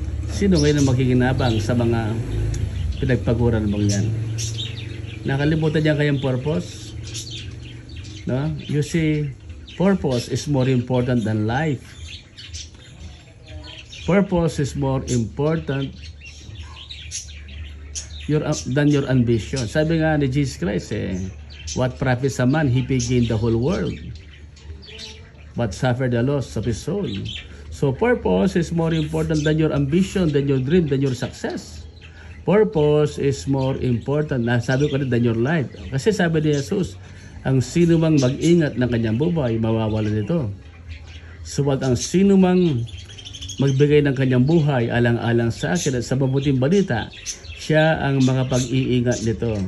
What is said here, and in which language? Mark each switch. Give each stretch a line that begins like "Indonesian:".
Filipino: Sino ngayon ang makikinabang sa mga pinagpaguran mong yan? Nakalimutan niya kayang purpose? No?
English: You see, purpose is more important than life. Purpose is more important than your ambition.
Filipino: Sabi nga ni
English: Jesus Christ, what profits a man if he gain the whole world, but suffer the loss of his soul? So purpose is more important than your ambition, than your dream, than your success. Purpose is more important,
Filipino: sabi ko rin,
English: than your life.
Filipino: Kasi sabi ni Jesus, ang sino mang mag-ingat ng kanyang buhay, mawawala nito. Suwat ang sino mang magbigay ng kanyang buhay alang-alang sa akin at sa mabuting balita, siya ang makapag-iingat nito.